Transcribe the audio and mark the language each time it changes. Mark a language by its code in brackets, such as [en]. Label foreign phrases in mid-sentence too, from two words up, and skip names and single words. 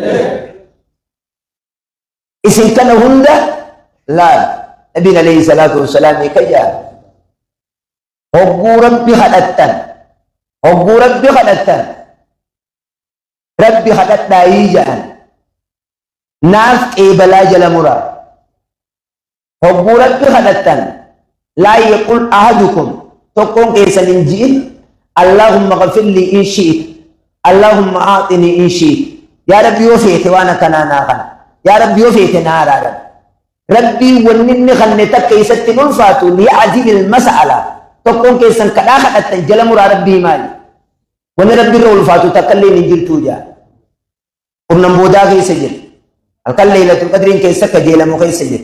[om] isin kana hunda laal nabiin [ar] عليه الصلاة و السلام [om] kajaa hogguu rabbi kadhattan rabbi kadhadhaayii jedhan naaf qeebalaa jala muraa hogguu rabbi kadhattan [ar] لا يقل أحدكم [om] tokkoon keessan hin ji'in [ar] اللهم اغفر لي إن شئت اللهم أعطني إن شئت يا رب [om] yoo feete waan akkanaa naa kana [ar] يا رب [om] yoo feete naa araaran rabbii wanni inni kanne takka isatti ulfaatu [ar] ليعزم المسألة [om] tokkoon keessan kadhaa kadhattan jala muraa rabbii maali wanni rabbi irra ulfaatu takka illee hin jirtuu jaa kurnan boodaa keessa jira halkan laylatul qadriin keessa kajeelamu keessa jira